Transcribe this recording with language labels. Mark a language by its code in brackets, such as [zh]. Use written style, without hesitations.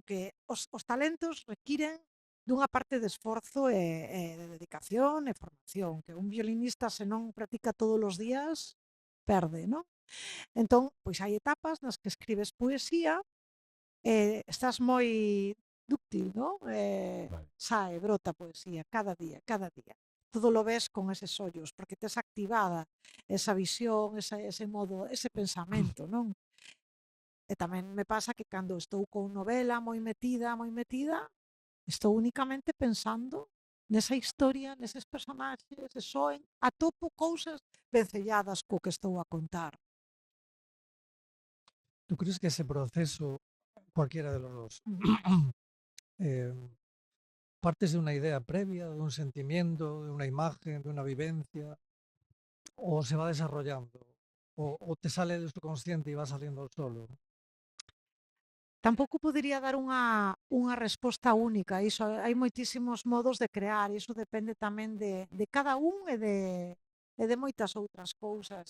[gl] Que os talentos requiren dunha parte de esforzo e de dedicación e formación, que un violinista se non practica todos os días perde, non? Entón, pois hai etapas nas que escribes poesía e estás moi dúctil, non? Vale. Sae, brota poesía cada día, cada día. [es] Todo lo ves [gl] con eses ollos, porque tes activada esa visión, ese modo, ese pensamento, non? E tamén me pasa que cando estou con novela moi metida, estou únicamente pensando nesa historia, neses personaxes, e soen, atopo cousas vencelladas co que estou a contar. [es] ¿Tú crees que ese proceso, cualquiera de los dos, eh, partes de una idea previa, de un sentimiento, de una imagen, de una vivencia, o se va desarrollando, o te sale del subconsciente y va saliendo solo? [gl] Tampouco podería dar unha resposta única a iso, hai moitísimos modos de crear, iso depende tamén de cada un e de moitas outras cousas.